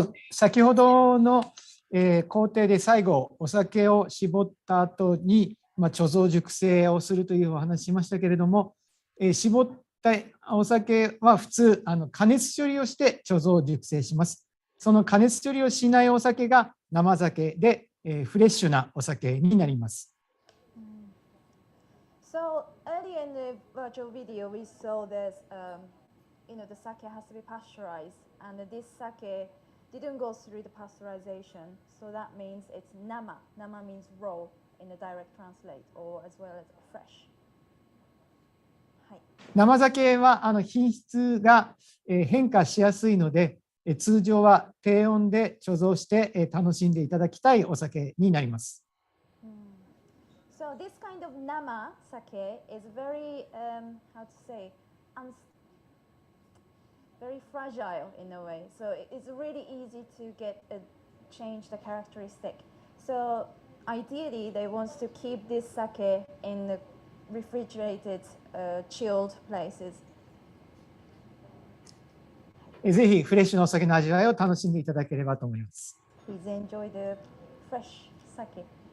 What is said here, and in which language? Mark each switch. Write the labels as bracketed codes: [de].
[ja] 先ほどの、工程で最後お酒を絞った後に、貯蔵熟成をするというお話しましたけれども、絞ったお酒は普通加熱処理をして貯蔵熟成します。その加熱処理をしないお酒が生酒で、フレッシュなお酒になります。 [en] So earlier in the virtual video, we saw this, the sake has to be pasteurized, and this sake didn't go through the pasteurization, so that means it's nama. Nama means raw in the direct translate, or as well as fresh. [ja] 生酒は品質が変化しやすいので、通常は低温で貯蔵して楽しんでいただきたいお酒になります。 [en] So this kind of nama sake is very, how to say, very fragile in a way. So it's really easy to change the characteristic. So ideally, they want to keep this sake in the refrigerated, chilled places. [ja] ぜひフレッシュなお酒の味わいを楽しんでいただければと思います。 [en] Please enjoy the fresh sake.